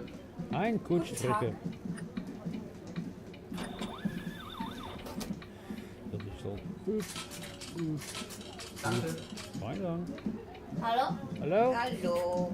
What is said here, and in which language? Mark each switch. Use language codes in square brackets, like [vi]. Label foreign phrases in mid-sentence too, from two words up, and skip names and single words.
[de] Ein Kurzstrecke. [nl] Dat is al goed. [de] Danke. [nl] Fijn dan. Hallo? Hallo? Hallo.